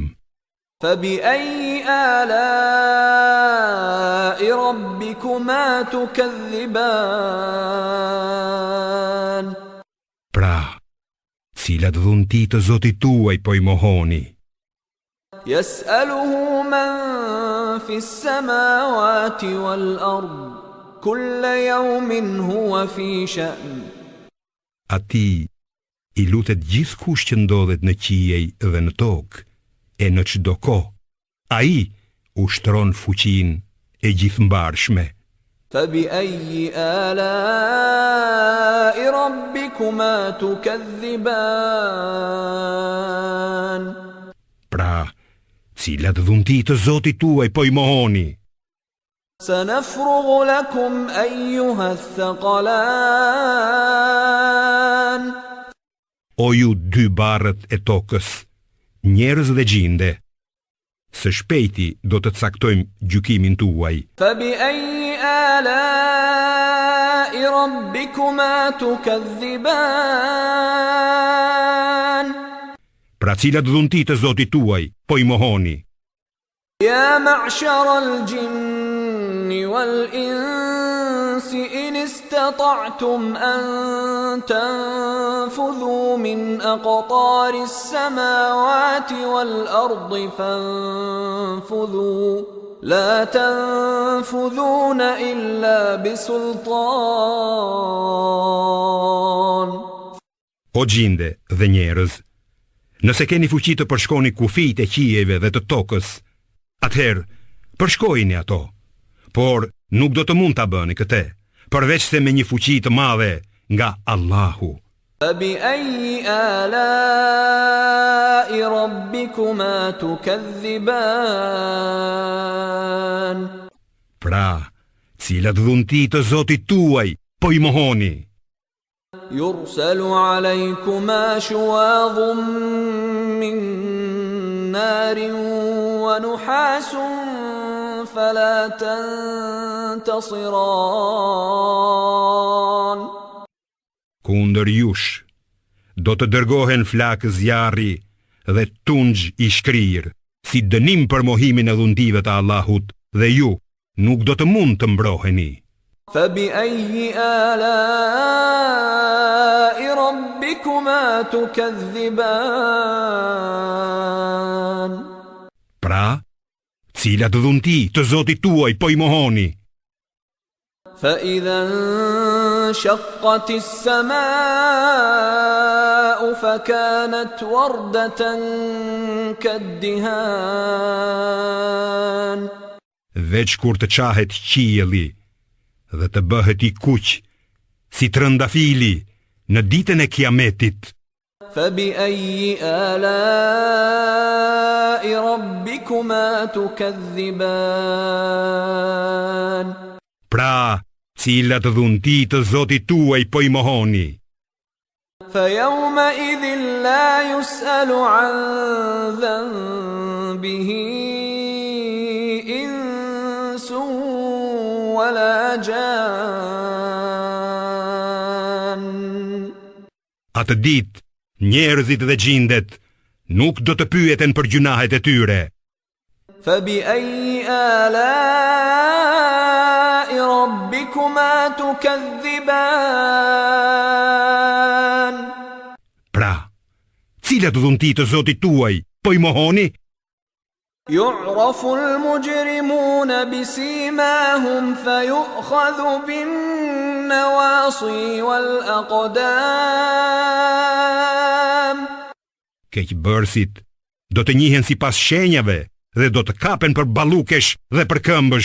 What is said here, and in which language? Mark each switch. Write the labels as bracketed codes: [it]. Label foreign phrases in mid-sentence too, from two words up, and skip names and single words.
[ar] فبأي آلاء ربكما تكذبان [sq] Pra, cilat dhunti të Zotit tuaj po i mohoni? [ar] يسأله من في السماوات والأرض كل يوم هو في شأن [sq] Ati i lutet gjithkush që ndodhet në qiej dhe në tokë, e në çdo kohë. Ai ushtron fuqinë e gjithmbarshme. [ar] فبأي آلاء ربكما تكذبان [sq] Pra, cilat dhunti të Zotit tuaj po i mohoni? [ar] سنفرغ لكم أيها الثقلان [sq] O ju dy barët e tokës, njerëz dhe gjinde, së shpejti do të caktojmë gjykimin tuaj. [ar] فبأي آلاء ربكما تكذبان [sq] Pra cilat dhunti të Zotit tuaj po i mohoni? [ar] يا معشر الجن والإنس إن استطعتم أن تنفذوا من أقطار السماوات والأرض فانفذوا لا تنفذون إلا بسلطان [sq] O gjinde dhe njerëz, nëse keni fuqi të përshkoni kufijt e qijeve dhe të tokës, atëherë përshkojini ato, por nuk do të mund ta bëni këtë, përveç se me një fuqi të madhe nga Allahu. [ar] فبأي آلاء ربكما تكذبان [sq] Pra, cilat dhunti të Zotit tuaj po i mohoni? [ar] يرسل عليكما شواظ من نار ونحاس فلا تنتصران [sq] Kundër jush, do të dërgohen flakë zjarri dhe tungj i shkrir, si dënim për mohimin e dhuntive të Allahut, dhe ju nuk do të mund të mbroheni. [ar] فبأي آلاء ربكما تكذبان [sq] Pra, cilat dhunti të Zotit tuaj po i mohoni? [ar] فإذا انشقت السماء فكانت وردة كالدهان [sq] Veç kur të qahet qielli dhe të bëhet i kuq, si trëndafili në ditën e Kiametit. [ar] فبأي آلاء ربكما تكذبان [sq] Pra, cilat dhunti të Zotit tuaj po i mohoni? [ar] فيومئذ لا يسأل عن ذنبه إنس ولا جان [sq] Atë ditë, njerëzit dhe gjindet nuk do të pyeten për gjunahet e tyre. [ar] فبأي آلاء ربكما تكذبان [sq] Pra, cilat dhunti të Zotit tuaj po i mohoni? [ar] يعرف المجرمون بسيماهم فيؤخذ بالنواصي والأقدام. [sq] Keqbërësit do të njihen sipas shenjave dhe do të kapen për ballukesh dhe për këmbësh.